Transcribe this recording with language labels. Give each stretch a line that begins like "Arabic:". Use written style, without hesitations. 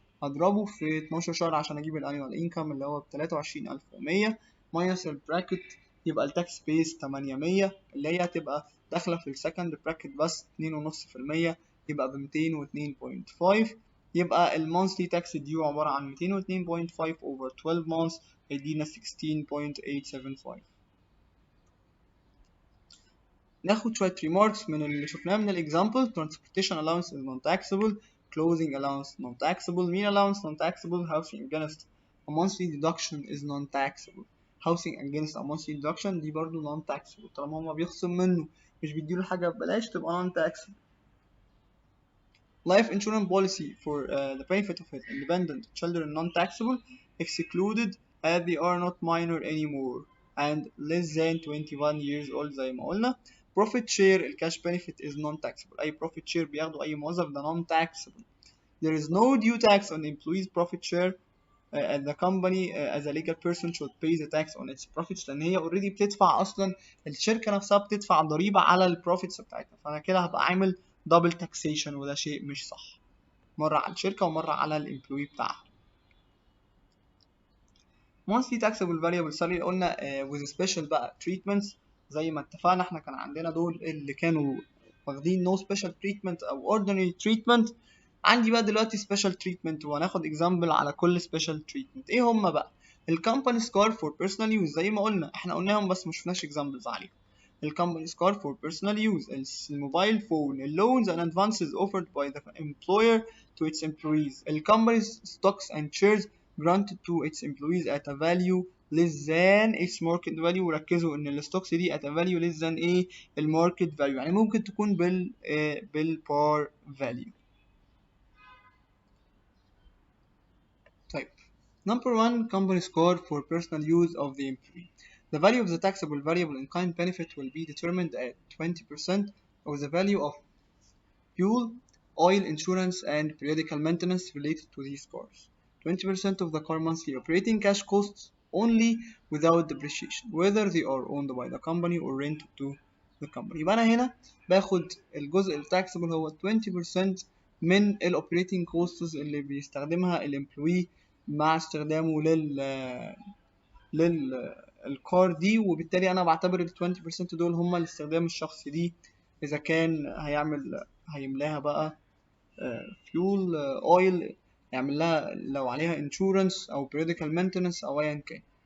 Arabic: هضربه في 12 شهر عشان اجيب الانيوال انكم اللي هو ب 23100 ماينس البراكت، يبقى التاكس بيس 800 اللي هي هتبقى داخله في السكند براكت بس 2.5%، يبقى ب 202.5. يبقى المونثلي تاكس ديو عباره عن 202.5 over 12 months هيدينا 16.875. ناخد شوية remarks من اللي شفناه من الexample.
English: transportation allowance is non-taxable, clothing allowance non-taxable, meal allowance non-taxable, housing against a monthly deduction is non-taxable.
Arabic: housing against a monthly deduction دي برضو non-taxable طالما هما بيخصم منه مش بيديله حاجة ببلاش تبقى non-taxable.
English: life insurance policy for the benefit of independent children non-taxable excluded as they are not minor anymore and less than 21 years old
Arabic: زي ما قلنا.
English: profit share الكاش benefit is non-taxable، أي profit share
Arabic: بياخده أي موظف ده
English: non-taxable. there is no due tax on employees profit share and the company as a legal person should pay the tax on its profits
Arabic: لأن هي already بتدفع أصلا، الشركة نفسها بتدفع ضريبة على البروفيتس بتاعتها، فأنا كده هبقى عامل double taxation وده شيء مش صح، مرة على الشركة ومرة على الامبلوي بتاعها.
English: monthly taxable variable salary
Arabic: قلنا with special بقى treatments زي ما اتفقنا احنا كان عندنا دول اللي كانوا واخدين
English: no special treatment
Arabic: او ordinary treatment. عندي بقى دلوقتي special treatment وهناخد example على كل special treatment. ايه هما بقى؟ الكمباني سكار for personal use زي ما قلنا احنا قلناهم بس مشفناش examples عليهم.
English: الكمباني سكار for personal use، الموبايل phone, loans and advances offered by the employer to its employees، الكمباني's stocks and shares granted to its employees at a value less than its market value.
Arabic: وركزوا ان الستوكس دي
English: at a value less than
Arabic: ايه الماركت value، يعني ممكن تكون بالبار value.
English: طيب number one company score for personal use of the employee. The value of the taxable variable in kind benefit will be determined at 20% of the value of fuel, oil, insurance, and periodical maintenance related to these cars. 20% of the car monthly operating cash costs only without depreciation whether they are owned by the company or rented to the company.
Arabic: يبقى أنا هنا باخد الجزء التاكسبل هو 20% من الاوبريتنج كوستس اللي بيستخدمها الامبلوي مع استخدامه للكار دي، وبالتالي انا بعتبر ال 20% دول هم الاستخدام الشخصي دي اذا كان هيملاها بقى فيول اويل، يعمل لها لو عليها انشورنس او periodical maintenance او ايا كان.